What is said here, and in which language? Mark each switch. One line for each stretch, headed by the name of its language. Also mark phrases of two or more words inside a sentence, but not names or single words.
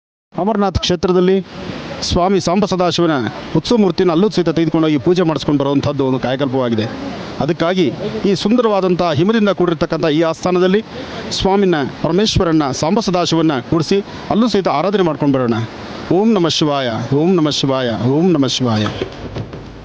Kannada: ಅಮರನಾಥ್ ಕ್ಷೇತ್ರದಲ್ಲಿ ಸ್ವಾಮಿ ಸಾಂಬ ಸದಾಶಿವನ ಉತ್ಸವ ಮೂರ್ತಿನ ಅಲ್ಲೂ ಸಹಿತ ತೆಗೆದುಕೊಂಡೋಗಿ ಪೂಜೆ ಮಾಡಿಸ್ಕೊಂಡು ಬರುವಂಥದ್ದು ಒಂದು ಕಾಯಕಲ್ಪವಾಗಿದೆ. ಅದಕ್ಕಾಗಿ ಈ ಸುಂದರವಾದಂಥ ಹಿಮದಿಂದ ಕೂಡಿರ್ತಕ್ಕಂಥ ಈ ಆಸ್ಥಾನದಲ್ಲಿ ಸ್ವಾಮಿನ ಪರಮೇಶ್ವರನ್ನ ಸಾಂಬ ಸದಾಶಿವನ್ನ ಕೂಡಿಸಿ ಅಲ್ಲೂ ಸಹಿತ ಆರಾಧನೆ ಮಾಡ್ಕೊಂಡು ಬರೋಣ.
Sanskrit: ಓಂ ನಮಃ ಶಿವಾಯ, ಓಂ ನಮಃ ಶಿವಾಯ, ಓಂ ನಮಃ ಶಿವಾಯ.